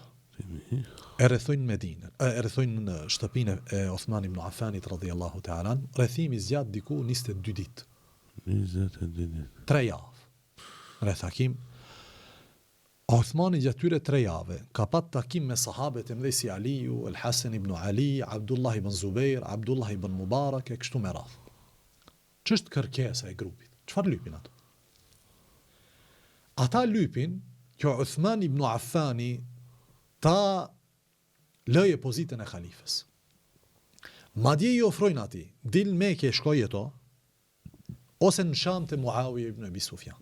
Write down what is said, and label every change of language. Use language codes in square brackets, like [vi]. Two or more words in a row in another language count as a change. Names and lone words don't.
[sq] E rrethojnë Medinën, e rrethojnë në shtëpinë e Uthman ibn Affanit [ar] رضي الله تعالى. [sq] Rrethimi zgjat diku 22 ditë. 22 ditë. 3 javë. Rreth takim. Uthmani gjatë tyre 3 javë ka pat takim me sahabët e mëdhej si Aliu, El Hasan ibn Ali, Abdullah ibn Zubair, Abdullah ibn Mubarak e kështu me radhë. Ç'është kërkesa e grupit? Çfarë lypin ato? Ata lypin që Uthman ibn Affani ta lëje pozitën e khalifës. Madje i ofrojnë ati, dil Mekë shkoj jeto, ose në Sham të Muawiya ibn Abi Sufjan.